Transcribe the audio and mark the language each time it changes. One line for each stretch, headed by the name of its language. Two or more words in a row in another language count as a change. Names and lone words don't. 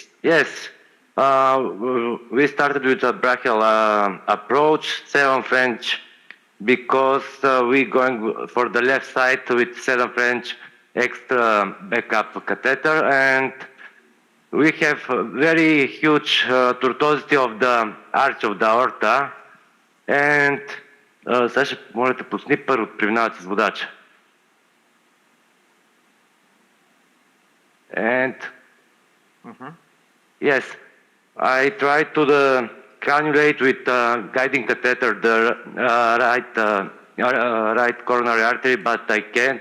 English: Yes. We started with a brachial approach, 7 French, because we going for the left side with 7 French extra backup catheter, and we have a very huge tortuosity of the arch of the aorta and
Bulgarian: сега ще моля да пусни първо преминават с водача.
English: And yes, I try to cannulate with guiding catheter the right coronary artery, but I can't.